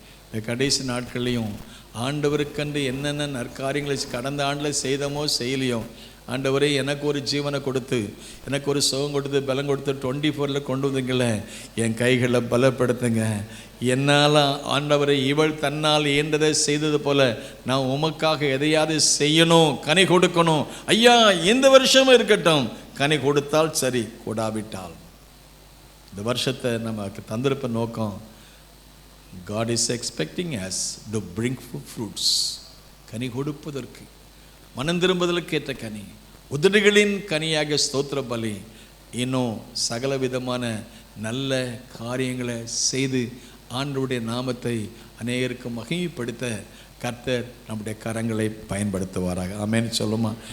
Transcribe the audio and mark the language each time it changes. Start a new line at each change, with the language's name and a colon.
Tamil: இந்த கடைசி நாட்கள்லையும் ஆண்டவருக்கன்று என்னென்ன நற்காரியங்களை கடந்த ஆண்டில் செய்தமோ செய்யலையோ, ஆண்டவரே எனக்கு ஒரு ஜீவனை கொடுத்து, எனக்கு ஒரு சுகம் கொடுத்து, பலம் கொடுத்து 24 கொண்டு வந்தீங்களே, என் கைகளை பலப்படுத்துங்க. என்னால் ஆண்டவரை இவள் தன்னால் இயன்றதை செய்தது போல நான் உமக்காக எதையாவது செய்யணும், கனி கொடுக்கணும். ஐயா இந்த வருஷமும் இருக்கட்டும், கனி கொடுத்தால் சரி, கூடாவிட்டால். இந்த வருஷத்தை நமக்கு தந்திருப்ப நோக்கம்,
English: God is expecting us to bring fruits.
Tamil: கனி கொடுப்பதற்கு, மனம் திரும்புதலுக்கு ஏற்ற கனி, உதடுகளின் கனியாக ஸ்தோத்திர பலி, இன்னும் சகல விதமான நல்ல காரியங்களை செய்து ஆண்டவருடைய நாமத்தை அநேகருக்கு மகிமைப்படுத்த கர்த்தர் நம்முடைய கரங்களை பயன்படுத்துவாராக. ஆமென் சொல்லுமா.